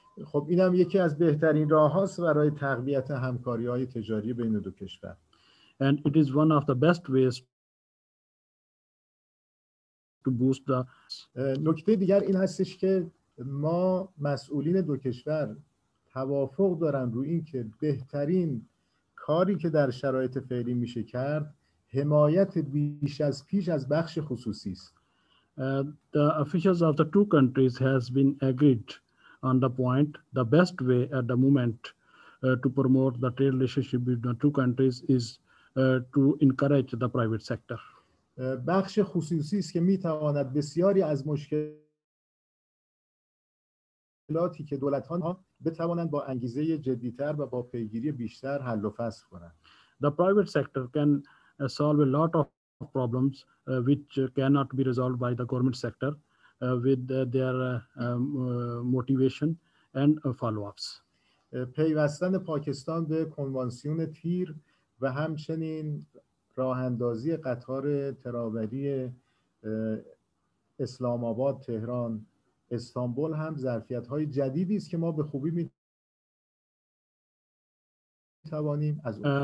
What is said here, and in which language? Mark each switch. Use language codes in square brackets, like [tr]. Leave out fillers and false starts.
[fa] خب اینم یکی از بهترین راه‌هاست برای تقویت همکاری‌های تجاری بین دو کشور. [en] And it is one of the best ways to boost the. [fa] نکته دیگر این هستش که ما مسئولین دو کشور توافق دارن روی این که بهترین کاری که در شرایط فعلی میشه کرد حمایت بیش از پیش از بخش خصوصی است. [en] The officials of the two countries has been agreed on the point the best way at the moment to promote the trade relationship between the two countries is to encourage the private sector. [fa] بخش خصوصی است که میتواند بسیاری از مشکلاتی که دولت‌ها بتوانند با انگیزه جدی‌تر و با پیگیری بیشتر حل و فصل کنند. [en] The private sector can solve a lot of problems which cannot be resolved by the government sector with their motivation and follow-ups. [fa] پیوستن پاکستان به کنوانسیون تیر و همچنین راه اندازی قطار ترابری اسلام آباد، تهران، استانبول هم ظرفیت‌های جدیدی است که ما به خوبی می‌توانیم از